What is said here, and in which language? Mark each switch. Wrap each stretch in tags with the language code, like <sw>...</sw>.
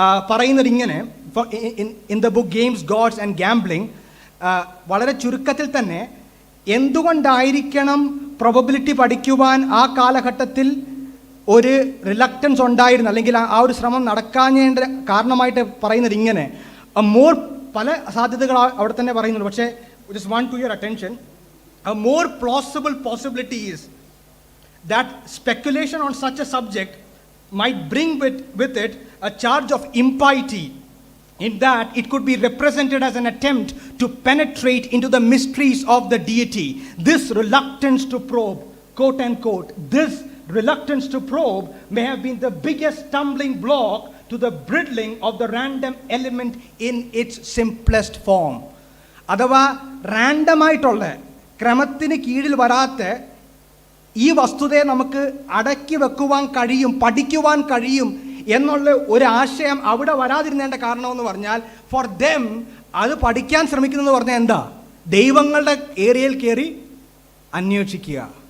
<ml>പറയുന്നത് ഇങ്ങനെ, in the book games, God's and gambling, വളരെ ചുരുക്കത്തിൽ തന്നെ എന്തുകൊണ്ടായിരിക്കണം പ്രോബബിലിറ്റി പഠിക്കുവാൻ ആ കാലഘട്ടത്തിൽ ഒരു റിലക്റ്റൻസ് ഉണ്ടായിരുന്നു, അല്ലെങ്കിൽ ആ ഒരു ശ്രമം നടക്കാഞ്ഞേണ്ട കാരണമായിട്ട് പറയുന്നത് ഇങ്ങനെ. മോർ പല സാധ്യതകൾ അവിടെ തന്നെ പറയുന്നുണ്ട്.</ml> <en>പക്ഷേ just want to your attention, a more plausible possibility is that speculation on such a subject might bring with it a charge of impiety, in that it could be represented as an attempt to penetrate into the mysteries of the deity. This reluctance to probe, quote unquote, this reluctance to probe may have been the biggest stumbling block to the bridling of the random element in its simplest form.</en> <ml>അഥവാ റാൻഡമായിട്ടുള്ള ക്രമത്തിന് കീഴിൽ വരാത്ത ഈ വസ്തുതയെ നമുക്ക് അടക്കി വെക്കുവാൻ കഴിയും, പഠിക്കുവാൻ കഴിയും എന്നുള്ള ഒരു ആശയം അവിടെ വരാതിരുന്നേണ്ട കാരണമെന്ന് പറഞ്ഞാൽ, ഫോർ ദം അത് പഠിക്കാൻ ശ്രമിക്കുന്നത് പറഞ്ഞാൽ എന്താ, ദൈവങ്ങളുടെ ഏരിയയിൽ കയറി അന്വേഷിക്കുക.</ml>